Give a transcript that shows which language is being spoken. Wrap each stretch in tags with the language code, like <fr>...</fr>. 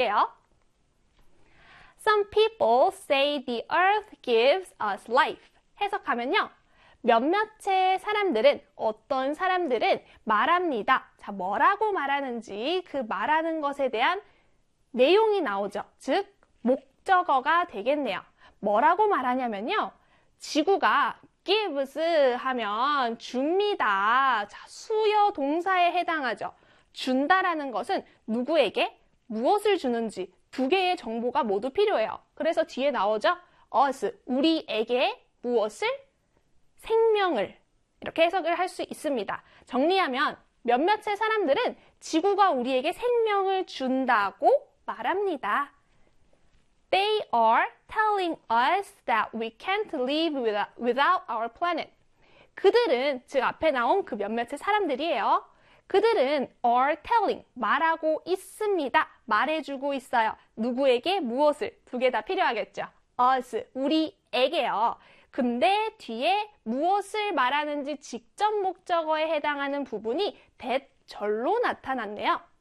<en>Some people say the earth gives us life.</en> <ko>해석하면요. 몇몇의 사람들은, 어떤 사람들은 말합니다. 자, 뭐라고 말하는지 그 말하는 것에 대한 내용이 나오죠. 즉, 목적어가 되겠네요. 뭐라고 말하냐면요. 지구가 gives 하면 줍니다. 자, 수여 동사에 해당하죠. 준다라는 것은 누구에게 무엇을 주는지 두 개의 정보가 모두 필요해요. 그래서 뒤에 나오죠. us, 우리에게 무엇을? 생명을. 이렇게 해석을 할수 있습니다. 정리하면 몇몇의 사람들은 지구가 우리에게 생명을 준다고 말합니다.</ko> <en>They are telling us that we can't live without our planet.</en> <ko>그들은, 즉 앞에 나온 그 몇몇의 사람들이에요. 그들은 are telling, 말하고 있습니다. 말해주고 있어요. 누구에게 무엇을? 두 개 다 필요하겠죠. us, 우리에게요. 근데 뒤에 무엇을 말하는지 직접 목적어에 해당하는 부분이 대절로 나타났네요.</ko>